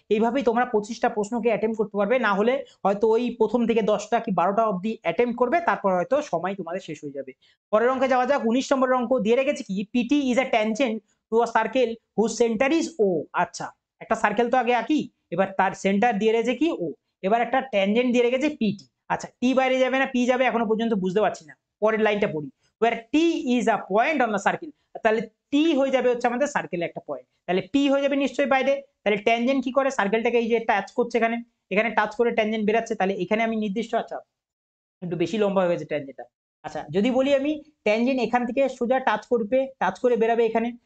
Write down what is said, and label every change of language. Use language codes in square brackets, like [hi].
[bn] এইভাবেই তোমরা 25টা প্রশ্নকে অ্যাটেম্প করতে পারবে। না হলে হয়তো ওই প্রথম থেকে 10টা কি 12টা অবধি অ্যাটেম্প করবে, তারপর হয়তো সময় তোমাদের শেষ হয়ে যাবে। পরের অঙ্কে যাওয়া যাক। 19 নম্বরের অঙ্ক দিয়ে রেখেছি কি, [en] PT is a tangent to a circle whose centre is O. [bn] আচ্ছা, একটা সার্কেল তো আগে আঁকি, এবার তার সেন্টার দিয়ে রেখেছে কি ও, এবার একটা ট্যানজেন্ট দিয়ে রেখেছে পিটি। আচ্ছা, টি বাইরে যাবে না পি যাবে এখনো পর্যন্ত বুঝতে পারছি না। পরের লাইনটা পড়ি, [en] where t is a point on the circle। [bn] তাহলে টি হয়ে যাবে হচ্ছে আমাদের সার্কেলে একটা পয়েন্ট, তাহলে পি হয়ে যাবে নিশ্চয়ই বাইরে। তাহলে ট্যানজেন্ট কি করে? সার্কেলটাকে এই যে টাচ করছে, এখানে টাচ করে ট্যানজেন্ট বেরাচ্ছে, তাহলে এখানে আমি নির্দিষ্ট, আচ্ছা একটু বেশি লম্বা হয়ে গেছে ট্যানজেন্টটা। আচ্ছা, যদি বলি আমি ট্যানজেন্ট এখান থেকে সোজা টাচ করে বেরাবে এখানে।